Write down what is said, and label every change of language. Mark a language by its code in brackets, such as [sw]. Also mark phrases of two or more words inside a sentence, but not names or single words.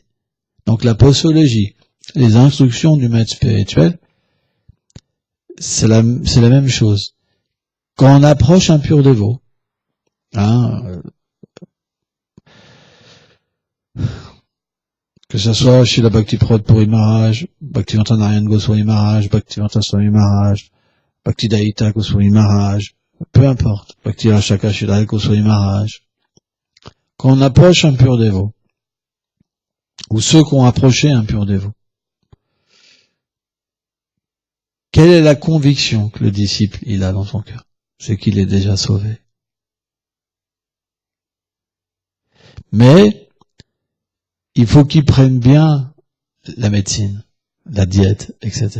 [fr] Donc la posologie, les instructions du maître spirituel, c'est la même chose. Quand on approche un pur dévot, que ce soit chez la Bhakti-Prabhupada Puri Maharaj, Bhaktivedanta Narayana Goswami Maharaj, Bhaktivedanta Swami Maharaj, Bhaktidaita Goswami Maharaj, peu importe, Bhakti Rashaka Shridhar Goswami Maharaj. Quand on approche un pur dévot, ou ceux qui ont approché un pur dévot, quelle est la conviction que le disciple il a dans son cœur? C'est qu'il est déjà sauvé. Mais il faut qu'il prenne bien la médecine, la diète, etc.